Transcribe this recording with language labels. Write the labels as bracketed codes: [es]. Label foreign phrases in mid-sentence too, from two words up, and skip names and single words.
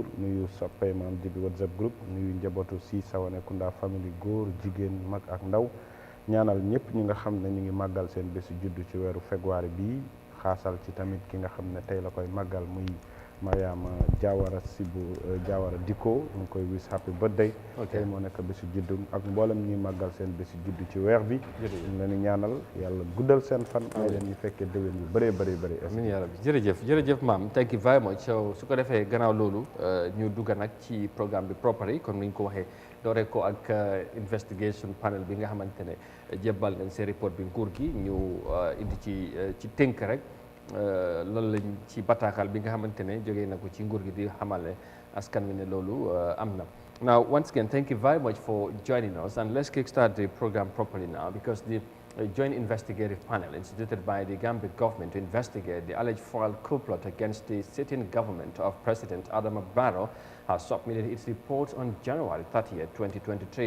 [wo] nuyu soppee maam jibi WhatsApp group nuyu njabootu si Sawane Kunda famille góor jigéen mag ak ndaw ñaanal ñëpp ñi nga xam ne ñu ngi màggal seen bésu juddu ci weeru février bii xaasal ci tamit ki nga xam ne tey la koy màggal muy Mariama Jawara Sibu Jawara Diko ñu ngi koy [en] wish happy birthday [wo] tey moo nekk bésu juddu ak mboolem ñuy màggal seen bésu juddu ci weer bi ñu leen di ñaanal yàlla guddal seen fan ay leen ñu fekkee déwén yu bëree bëri [ar] amiin yaa rabbi [wo] jërëjëf maam [en] thank you very much [wo] so su ko defee gannaaw loolu ñu dugga nag ci programme bi properly comme ni ñu ko waxee doore ko ak [en] investigation panel [wo] bi nga xamante ne jébbal nañ seen report bi nguur gi ñu indi ci tënk rek loolu lañ ci bataaxal bi nga xamante ne jógee na ko ci nguur gi di xamale askan wi ne loolu am na. [en] Now once again thank you very much for joining us and let's kickstart the program properly now because the joint investigative panel instituted by the Gambia government to investigate the alleged foul coup plot against the sitting government of President Adama Barrow has submitted its report on January 30th, 2023.